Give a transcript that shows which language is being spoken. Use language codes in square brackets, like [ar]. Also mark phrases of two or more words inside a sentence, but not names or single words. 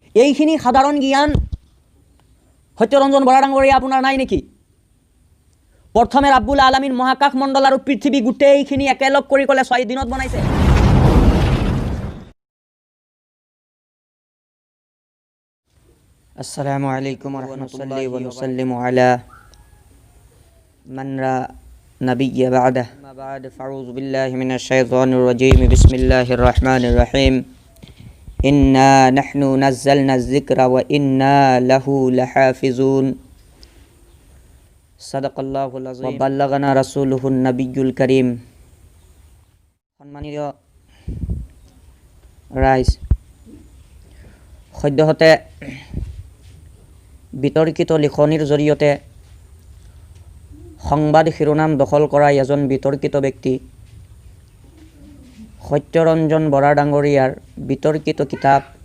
[as] এইখিনি সাধাৰণ জ্ঞান সত্যৰঞ্জন বৰা ডাঙৰীয়া আপোনাৰ নাই নেকি? প্ৰথমে [ar] رب العالمين [as] মহাকাশ মণ্ডল আৰু পৃথিৱী গোটেইখিনি একেলগ কৰি ক'লে 6 দিনত বনাইছে। [ar] السلام عليكم ورحمة الله ونسلم على من لا نبي بعده. أما بعد فأعوذ بالله من الشيطان الرجيم بسم الله الرحمن الرحيم. إنا نحن نزلنا الذكر وإنا له لحافظون. صدق الله العظيم وبلغنا رسوله النبي الكريم. [as] সম্মানীয় ৰাইজ, সদ্যহতে বিতৰ্কিত লিখনিৰ জৰিয়তে সংবাদ শিৰোনাম দখল কৰা এজন বিতৰ্কিত ব্যক্তি সত্যৰঞ্জন বৰা ডাঙৰীয়াৰ বিতৰ্কিত কিতাপ